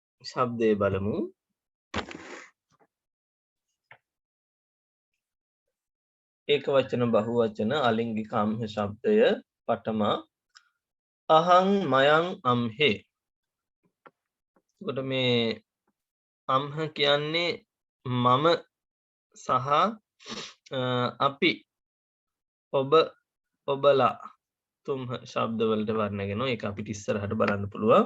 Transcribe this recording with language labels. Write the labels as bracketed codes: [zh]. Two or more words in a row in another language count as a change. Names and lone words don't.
[si] ශබ්දය බලමු. ඒක වචන බහු වචන අලිංගික අම්හ ශබ්දය [pi] පඨම අහං මයං අම්හෙ. [si] එතකොට මේ අම්හ කියන්නේ මම සහ අපි ඔබ ඔබලා තුම්හ ශබ්ද වලට වර්ණගෙන ඒක අපිට ඉස්සරහට බලන්න පුළුවන්.